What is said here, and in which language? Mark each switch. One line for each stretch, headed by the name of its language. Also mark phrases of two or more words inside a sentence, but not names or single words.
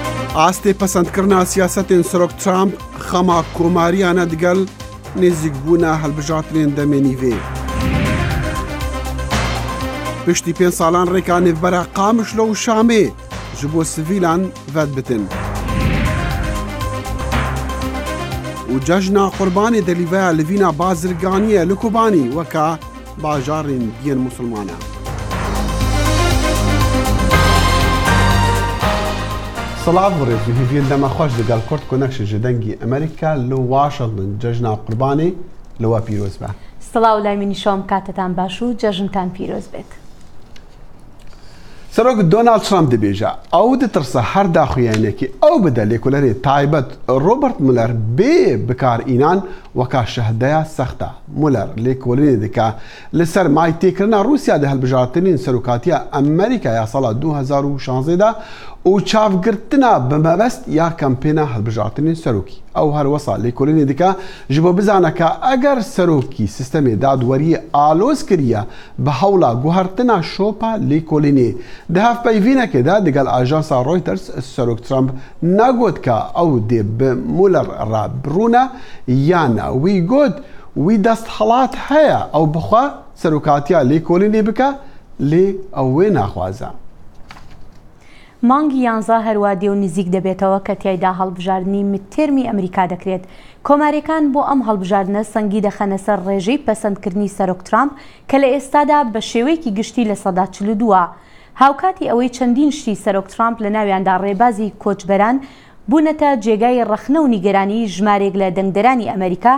Kurdish: ئاستی پەسەندکردنا سیاسەتên سەرۆک ترامپ خەما کۆماریانە دەگەل نێزیکبوونا هەڵبژارتنên demê nîvê. Piştî 5 salan rêka nêvbera Qamişlo û Şamê ji bo sivîlan vedbitin. û cejna Qurbanê delîveya li vîna bazirganiyê li Kobanî weka bajarên yên musulmana. Salav ڕێزی هیڤین دەمە خۆش لەگەڵ کورد کۆنەکشە ji dengê Amerîka li Washington cejna Qurbanê li we pîroz be.
Central Kurdish: سڵاو لای منیشۆم کاتتان باش و جەژنتان پیرۆز بێت.
Kurdish: سەرۆک دۆنالد ترامپ دەبێژە ئەو دەترسە هەر داخوێنێکی ئەو بدە لێکۆلەرێ تایبەت ڕۆبرت مولەر بێ بکارئینان وەکا شەهدەیە سەختە. مولەر لێکۆلەرێ دکا لەسەر مای تێکردنا رووسیا دە هەڵبژارتنین سەرۆکاتیە ئەمریکا یا ساڵا 2016دا و چاوگرتنا بمەبەست یا کەمپێنە هەڵبژارتنین سەرۆکی. ئەو هەروەسا لێکۆلەرێ دکا ji bo bizaneka eger serokî sistemê dadweriyê aloz kiriye bi hewla guhertina şopa lêkolînê. Di hevpeyvînekê de digel ajansa Reuters Serok Trump negot ka ew dê bi Mueller re birûne yana wî got wî desthilat heye ew bixwe serokatiya lêkolînê bike lê ew wê naxwaze.
Central Kurdish: مانگی 11 هەروادێ و نزیک دەبێتەوە کە تیایدا هەڵبژاردننی متێرمی ئەمریکا دەکرێت. کۆماریەکان بۆ ئەم هەڵبژاردنە سەنگی دەخەنە سەر ڕێژەی پەسەندکردنی سەرۆک ترامپ کە لە ئێستادا بە شێوەیەکی گشتی لە سەدا 42. هاوکاتی ئەوەی چەندین شتی سەرۆک ترامپ لە ناویاندا ڕێبازی کۆچبەران بوونەتە جێگای ڕەخنە و نیگەرانی ژمارێک لە دەنگدەرانی ئەمریکا.